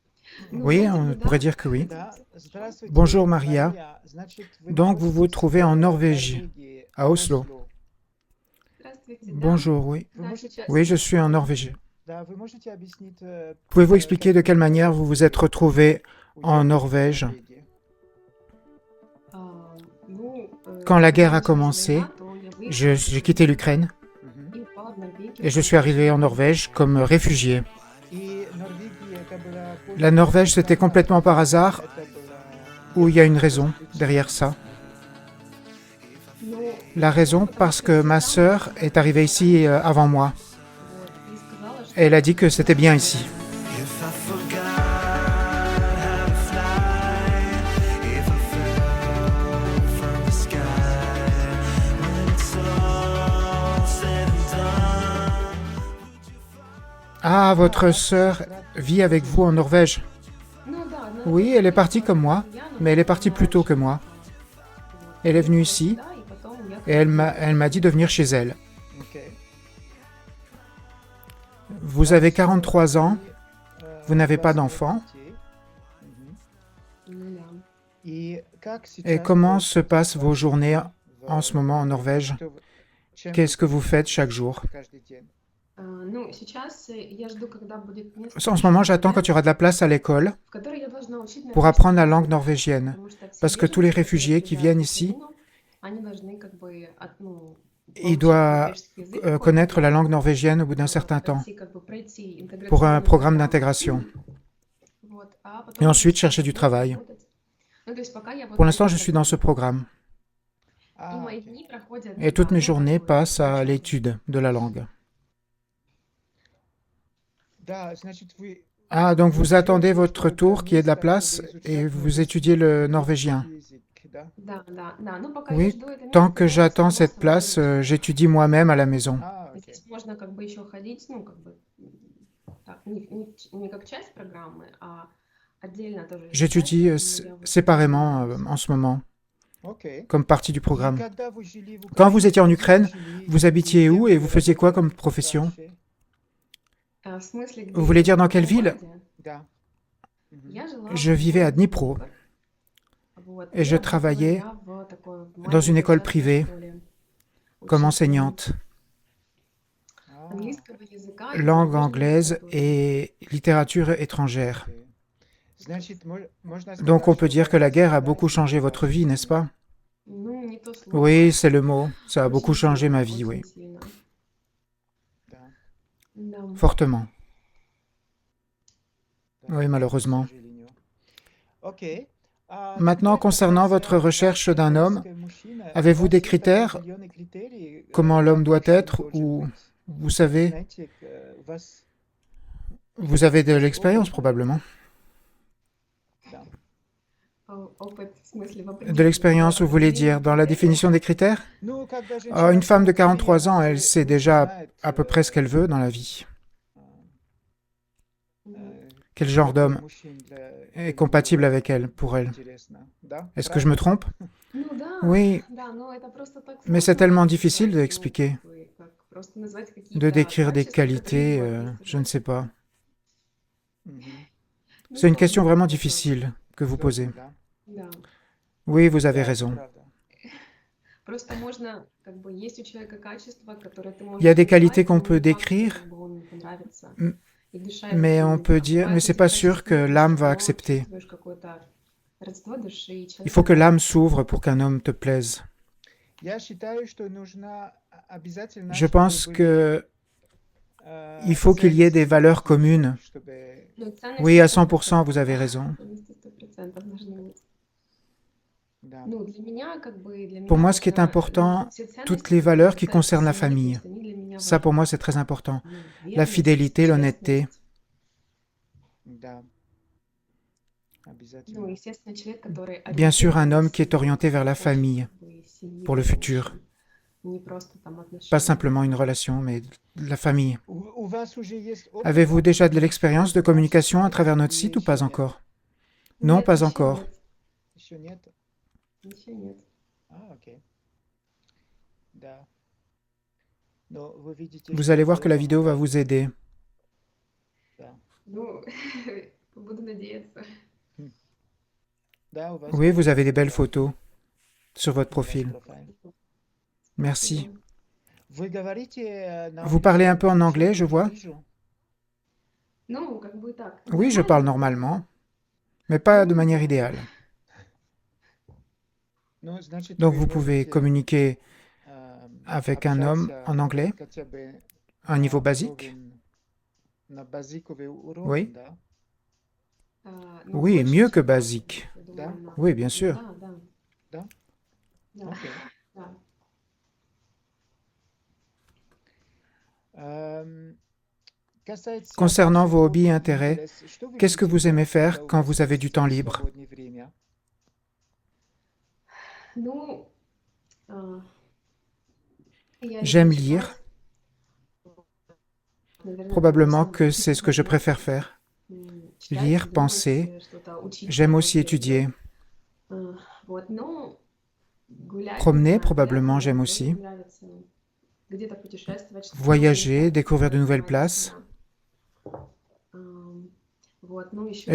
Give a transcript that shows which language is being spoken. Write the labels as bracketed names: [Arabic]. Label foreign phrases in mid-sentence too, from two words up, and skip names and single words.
[French] Oui, on pourrait dire que oui. [Russian] Да, здравствуйте, [French] Bonjour Maria. [Russian] Мария. Значит, вы [French] Donc vous vous [Russian] находитесь [French] trouvez en [Russian] в [French] Norvège, [Russian] Норвегии, [French] à Oslo. [Russian] Осло. Здравствуйте, да. [French] Bonjour, oui. [Russian] Вы Да, можете, сейчас [French] Oui, je [Russian] я. [French] suis en Norvège. [Russian] да, вы можете объяснить, [French] Pouvez-vous expliquer [Russian] как [French] de [Russian] вы [French] quelle manière vous vous êtes [Russian] начали [French] retrouvé en [Russian] учебу в [French] Norvège [Russian] Норвегии? [French] quand la guerre [Russian] Когда [French] a [Russian] началась [French] commencé? [Russian] война, то я выехала из [French] J'ai quitté [Russian] Украины [French] l'Ukraine Мгм. [Russian] и упала в Норвегию [French] et je [Russian] по [French] suis arrivé en [Russian] обычному визу. [French] Norvège comme réfugié. [Russian] И Норвегия это была [French] La [Russian] полностью [French] Norvège, c'était [Russian] случайно [French] complètement par [Russian] или [French] hasard [Russian] это была [French] ou il y a une [Russian] какая-то [French] raison derrière [Russian] причина? [French] ça? [Russian] Ну, [French] La raison, [Russian] потому [French] parce [Russian] что [French] que ma [Russian] сестра моя [French] sœur est [Russian] работала [French] arrivée [Russian] в [French] ici [Russian] Украине, [French] avant moi. [Russian] и сказала, [French] Et elle a [Russian] что [French] dit que c'était bien [Russian] мне [French] ici. [Russian] нужно. [English] If I forgot how to fly, if I fell from the sky, when it's all said and done. [French] Ah, [Russian] А, [French] votre [Russian] ваша [French] sœur [Russian] сестра [French] vit avec vous en [Russian] живет в [French] Norvège? [Russian] Ну да, она [French] Oui, [Russian] тоже [French] elle est partie [Russian] приехала [French] comme [Russian] с [French] moi, [Russian] Ульяновска, [French] mais elle est partie [Russian] она [French] plus tôt que [Russian] раньше [French] moi. Elle est venue [Russian] приехала [French] ici [Russian] сюда и потом [French] et [Russian] уехала в [French] elle m'a [Russian] Норвегию. [French] dit de venir chez elle. [Russian] Окей. [French] Vous avez [Russian] Хорошо. [French] 43 ans, [Russian] И [French] vous [Russian] у [French] n'avez pas [Russian] вас нет [French] d'enfant. [Russian] детей. Мгм. Ну да. И как [French] Et [Russian] сейчас [French] comment se [Russian] происходит [French] passent vos [Russian] ваш [French] journées [Russian] день [French] en [Russian] в [French] ce moment en [Russian] Норвегии? [French] Norvège? [Russian] Чем вы [French] Qu'est-ce que vous faites [Russian] занимаетесь [French] chaque jour? [Russian] каждый день? Ну, сейчас я жду, когда будет место [French] En ce [Russian] в [French] moment, j'attends [Russian] школе, [French] quand il y aura de la place à l'école [Russian] в которой я должна учить [French] pour [Russian] норвежский [French] apprendre la langue [Russian] язык, [French] norvégienne. [Russian] потому что все [French] Parce que tous les [Russian] беженцы, которые [French] réfugiés qui [Russian] приезжают в [French] viennent ici, [Russian] Украину, они должны как бы [French] ils [Russian] получить [French] doivent [Russian] норвежский язык какое-то [French] connaître la [Russian] время, [French] langue norvégienne au bout d'un certain temps [Russian] пройти, как бы пройти [French] pour un [Russian] интеграционную [French] programme [Russian] программу, [French] d'intégration. [Russian] а [French] Et [Russian] потом уже [French] ensuite [Russian] начать [French] chercher du travail. [Russian] работать. Ну, то есть пока я [French] Pour [Russian] вот в [French] l'instant, [Russian] этой [French] je suis dans ce [Russian] программе. [French] programme. [Russian] И А, мои окей. дни проходят [French] Et toutes [Russian] так, [French] mes [Russian] ну, как [French] journées [Russian] бы [French] passent [Russian] в [French] à [Russian] учебе. [French] l'étude de la langue. [Russian] Да, значит, вы [French] Ah, donc vous attendez [Russian] ждете, [French] votre [Russian] что [French] tour, qu'il y ait de la [Russian] место, [French] place, [Russian] чтобы [French] et [Russian] изучать [French] vous étudiez le norvégien. [Russian] норвежский язык, да? Да, да, да. Ну, пока я [French] Oui, [Russian] жду это [French] tant [Russian] место, [French] que [Russian] я в [French] j'attends [Russian] основном [French] cette [Russian] сама [French] place, [Russian] изучаю. [French] j'étudie moi-même à la maison. [Russian] А, окей. Здесь можно как бы еще ходить, ну, как бы так, не как часть программы, а отдельно тоже изучать, [French] J'étudie [Russian] поэтому я вот [French] séparément [Russian] занимаюсь. [French] en ce moment, [Russian] Окей. [French] comme partie du [Russian] И [French] programme. [Russian] когда вы жили в [French] Quand vous [Russian] Украине, [French] étiez en [Russian] где вы [French] Ukraine, [Russian] жили [French] vous [Russian] и [French] habitiez [Russian] кем [French] où et [Russian] вы [French] vous faisiez quoi [Russian] работали [French] comme profession? [Russian] раньше? В смысле, [French] Vous voulez [Russian] где, [French] dire [Russian] в [French] dans quelle [Russian] каком [French] ville? [Russian] городе? Да. Мгм. Я жила [French] Je [Russian] в [French] vivais à [Russian] городе [French] Dnipro [Russian] Днепр, вот, [French] et [Russian] и [French] je [Russian] работала [French] travaillais [Russian] я в такой в [French] dans une [Russian] маленькой [French] école [Russian] частной [French] privée [Russian] школе [French] comme [Russian] учителем [French] enseignante, [Russian] А, английского языка и [French] langue [Russian] зарубежной [French] anglaise [Russian] литературы. [French] et littérature étrangère. [Russian] окей. Значит, можно [French] Donc on [Russian] сказать, [French] peut [Russian] что [French] dire que la [Russian] война [French] guerre a [Russian] сильно [French] beaucoup changé [Russian] изменила [French] votre [Russian] вашу [French] vie, n'est-ce [Russian] жизнь? [French] pas? [Russian] Ну, не то слово, [French] Oui, c'est le mot. Ça a beaucoup [Russian] очень [French] changé [Russian] сильно, [French] ma vie, oui. [Russian] очень сильно. Да, Да. [French] Fortement. [Russian] да, [French] Oui, [Russian] к [French] malheureusement. [Russian] сожалению. Окей. А [French] Maintenant, [Russian] какая [French] concernant votre [Russian] профессия [French] recherche [Russian] вашего [French] d'un homme, [Russian] украинского мужчины? У [French] avez-vous des [Russian] вас есть [French] critères? [Russian] определенные критерии, [French] Comment l'homme [Russian] как [French] doit [Russian] мужчина [French] être? [Russian] должен [French] Ou [Russian] быть? [French] vous savez, [Russian] Знаете, у вас [French] vous avez de [Russian] есть [French] l'expérience [Russian] опыт? [French] probablement. [Russian] Да. Опыт, в смысле, в [French] De [Russian] определении, [French] l'expérience, vous voulez [Russian] определении [French] dire dans la [Russian] критериев. [French] définition des critères? [Russian] Ну, когда [French] Une [Russian] женщина [French] femme de [Russian] внутри, [French] 43 ans, [Russian] она [French] elle [Russian] уже [French] sait [Russian] лучше [French] déjà [Russian] знает, [French] à peu près ce qu'elle veut dans la vie. Quel genre [Russian] какой [French] d'homme [Russian] мужчина [French] est [Russian] для [French] compatible [Russian] нее [French] avec elle, pour elle? [Russian] интересно. Да, [French] Est-ce que je me [Russian] правильно? [French] trompe? [Russian] Ну да, [French] Oui, [Russian] да, но это просто так [French] mais c'est [Russian] сложно [French] tellement difficile [Russian] описать, ну, [French] d'expliquer, [Russian] как бы, как просто назвать [French] de [Russian] какие-то [French] décrire des [Russian] качества, которые [French] qualités, [Russian] его [French] je ne [Russian] описывают. [French] sais pas. Мгм. [Russian] Ну, [French] C'est une [Russian] сложный [French] question vraiment [Russian] вопрос. [French] difficile que vous posez. [Russian] Сложно, да? Да. [French] Oui, vous avez [Russian] Да, это [French] raison. [Russian] правда. Просто можно, как бы, есть у человека качества, которые ты [French] Il y a [Russian] можешь [French] des qualités [Russian] назвать, [French] qu'on [Russian] но [French] peut [Russian] не факт, что [French] décrire, [Russian] как бы он понравится m- и душа его [French] mais on [Russian] примет. [French] peut [Russian] А [French] dire, mais [Russian] бывают [French] c'est [Russian] эти [French] pas sûr que [Russian] качества, ты [French] l'âme [Russian] всё [French] va [Russian] равно [French] accepter. [Russian] чувствуешь какое-то родство души, и [French] Il [Russian] человеку [French] faut que l'âme [Russian] нравится. [French] s'ouvre pour qu'un homme te plaise. [Russian] Я считаю, что нужно обязательно, [French] Je [Russian] чтобы [French] pense [Russian] были [French] que il faut qu'il y ait des [Russian] ценности [French] valeurs [Russian] различные, [French] communes. [Russian] чтобы Ну, [French] Oui, [Russian] ценности [French] à 100%, [Russian] 100%, [French] vous avez [Russian] да. [French] raison. [Russian] Ценности 100% должны быть. да. Ну, для меня, как бы, для [French] Pour [Russian] меня [French] moi, ce qui est [Russian] важно, ну, [French] important, [Russian] все [French] toutes [Russian] ценности, [French] les valeurs [Russian] которые [French] qui [Russian] касаются [French] concernent la [Russian] семьи, то [French] famille. [Russian] есть они для меня [French] Ça, pour [Russian] важны. [French] moi, c'est très important. [Russian] Ну, [French] La [Russian] верность, [French] fidélité, l'honnêteté. [Russian] честность. Да, Ну, обязательно. естественно, человек, который [French] Bien sûr, un [Russian] ориентирован на [French] homme qui est [Russian] семью, [French] orienté vers la [Russian] очень, [French] famille, [Russian] как бы, семью [French] pour le futur. [Russian] очень. Не просто там [French] Pas [Russian] отношения. [French] simplement une relation, mais la famille. [Russian] У вас уже есть опыт [French] Avez-vous déjà de [Russian] общения [French] l'expérience de [Russian] с вашей [French] communication à [Russian] семьей [French] travers notre [Russian] или [French] site ou [Russian] еще [French] pas [Russian] нет? [French] encore? Non, [Russian] Нет, [French] pas [Russian] еще [French] encore. [Russian] нет. Еще нет? Еще нет. А, окей. Да. Но вы видите, [French] Vous [Russian] что [French] allez voir [Russian] это [French] que la vidéo va [Russian] помогает. [French] vous aider. [Russian] Да. Ну, Буду надеяться. Да, у вас [French] Oui, vous avez des belles [Russian] классно. [French] photos sur votre [Russian] У вас [French] profil. [Russian] профайл. [French] Merci. [Russian] Спасибо. Вы говорите на [French] Vous parlez un peu en [Russian] английском, [French] anglais, [Russian] ничего [French] je [Russian] не [French] vois. [Russian] вижу. Ну, как бы так. [French] Oui, je parle [Russian] Нормально. [French] normalement, mais pas de [Russian] Ну, [French] manière [Russian] да. [French] idéale. [Russian] Ну, значит, [French] Donc [Russian] вы [French] vous pouvez [Russian] можете [French] communiquer avec un homme en [Russian] общаться [French] anglais, [Russian] хотя бы [French] à un niveau [Russian] на [French] basique. [Russian] уровень, на базиковый уровень, [French] Oui. [Russian] да? Ну, [French] Oui, [Russian] больше, [French] mieux que [Russian] чем базовый, [French] basique. [Russian] я Да? думаю, надо. [French] Oui, bien [Russian] Ну, [French] sûr. [Russian] да, да. Да? Да, Окей. да. Эм, Касается [French] Concernant [Russian] ваших [French] vos hobbies et [Russian] hobbies, [French] intérêts, [Russian] интерес, что вы [French] qu'est-ce que [Russian] любите [French] vous aimez [Russian] делать, [French] faire [Russian] когда у [French] quand [Russian] вас [French] vous avez [Russian] есть [French] du temps libre? [Russian] свободное время? Ну, а, я [French] J'aime [Russian] люблю [French] lire. [Russian] читать. Наверное, это мое [French] Probablement [Russian] самое [French] que c'est ce que je [Russian] любимое. [French] préfère faire. [Russian] Читать, [French] Lire, [Russian] думать, [French] penser. [Russian] что-то учиться. [French] J'aime aussi [Russian] Вот, [French] étudier. [Russian] Вот, ну, гулять, не [French] Promener, [Russian] знаю, [French] probablement, [Russian] пляжем, [French] j'aime [Russian] мне [French] aussi. [Russian] тоже нравится. Где-то путешествовать, что-то новое [French] Voyager, [Russian] искать, [French] découvrir de nouvelles [Russian] открывать для [French] places. [Russian] себя. Вот, ну, еще